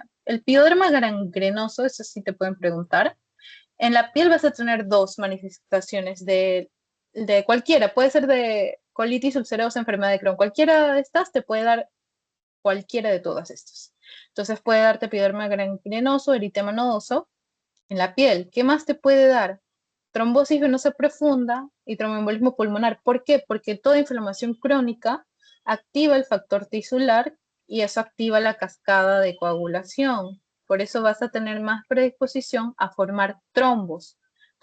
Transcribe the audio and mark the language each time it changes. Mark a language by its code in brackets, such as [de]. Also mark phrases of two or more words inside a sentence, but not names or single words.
[es] El pioderma gangrenoso, eso sí te pueden preguntar. En la piel vas a tener dos manifestaciones de cualquiera, puede ser de colitis ulcerosa, enfermedad de Crohn, cualquiera de estas te puede dar cualquiera de todas estas. Entonces puede darte epiderma gangrenoso, eritema nodoso en la piel. ¿Qué más te puede dar? Trombosis venosa profunda y tromboembolismo pulmonar. ¿Por qué? Porque toda inflamación crónica activa el factor tisular y eso activa la cascada de coagulación. Por eso vas a tener más predisposición a formar trombos.